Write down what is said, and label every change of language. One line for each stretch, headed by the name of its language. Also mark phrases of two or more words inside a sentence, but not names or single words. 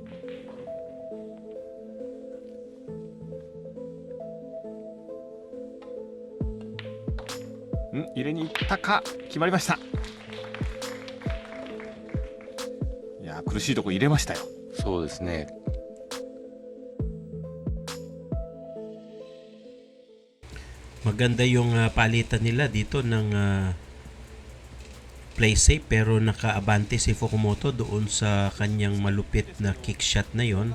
Japanese: 入れに行ったか。決まりました。いや苦しいとこ入れましたよ。そうですね。
Filipino: Maganda yung palitan nila dito ng
English: play safe,
Filipino: pero nakaabante si Fukumoto doon sa kanyang malupit na
English: kick shot
Filipino: na yon.